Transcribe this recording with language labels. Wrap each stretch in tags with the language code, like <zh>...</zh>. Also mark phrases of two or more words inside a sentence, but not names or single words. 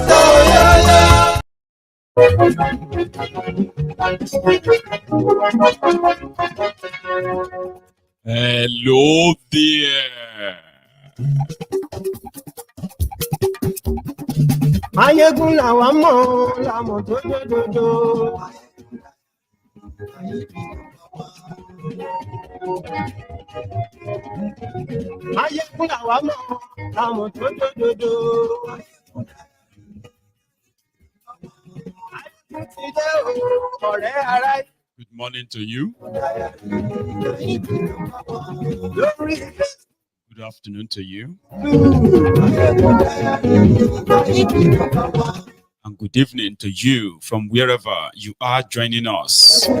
<en>Oh yo yo. Hello there.</en> <yo>Maiyegun làwa mọ̀, làmọ̀ tó dòdòdò. Maiyegun làwa mọ̀, làmọ̀ tó dòdòdò.</yo> <en>Good morning to you. Good afternoon to you. And good evening to you from wherever you are joining us.</en>